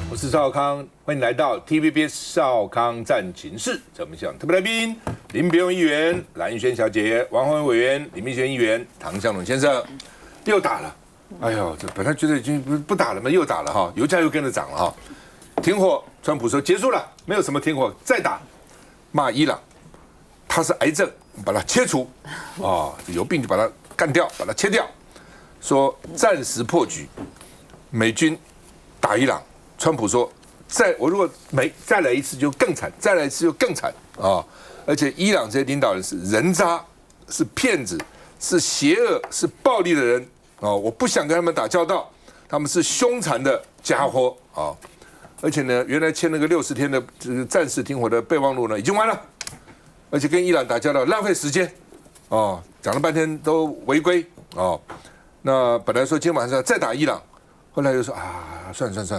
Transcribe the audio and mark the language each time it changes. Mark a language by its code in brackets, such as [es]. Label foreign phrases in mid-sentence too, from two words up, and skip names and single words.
[zh] 邵康，歡迎來到 TVBS 邵康戰情室。我們想特別來賓林別用議員、藍玉軒小姐、王鴻薇委員、李明璇議員、唐湘龍先生，又打了。哎呦，這本來覺得已經不打了嘛，又打了哈，油價又跟着漲了哈。停火，川普說結束了，沒有什麼停火，再打，罵伊朗，他是癌症，把它切除，有病就把它幹掉，把它切掉，說暫時破局，美軍打伊朗。川普說：“我如果再來一次就更慘，再來一次就更慘啊！而且伊朗這些領導人是人渣，是騙子，是邪惡，是暴力的人啊！我不想跟他們打交道，他們是兇殘的家伙啊！而且呢，原來簽那個60天的這個暫時停火的備忘錄呢，已經完了，而且跟伊朗打交道浪費時間啊！講了半天都違規啊！那本來說今天晚上要再打伊朗，後來又說算了。”